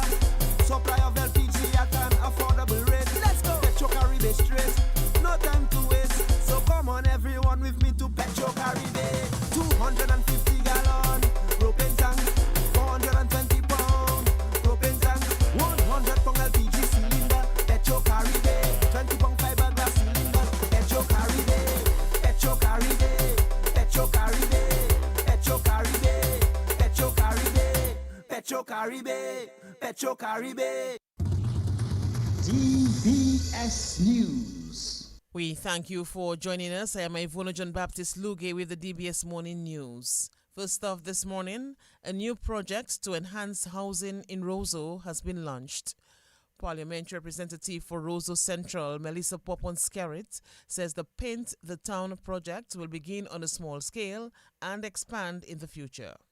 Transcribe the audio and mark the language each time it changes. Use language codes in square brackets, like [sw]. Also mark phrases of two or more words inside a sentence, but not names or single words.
[en] Supply of LPG at an affordable rate. Let's go. Petro Caribe straight. No time to waste. So come on everyone with me to Petro Caribe. 250 gallon propane tank. 420 pound propane tank. 100 pound LPG cylinder. Petro Caribe. 20 pound fiberglass cylinder. Petro Caribe. Petro Caribe. Petro Caribe. Petro Caribe. Petro Caribe. Petro Caribe. Petro Caribe. DBS News. We thank you for joining us. I am Ivona John Baptist Luge with the DBS Morning News. First off this morning, a new project to enhance housing in Roseau has been launched. Parliamentary Representative for Roseau Central, Melissa Popon-Skerrit, says the Paint the Town project will begin on a small scale and expand in the future.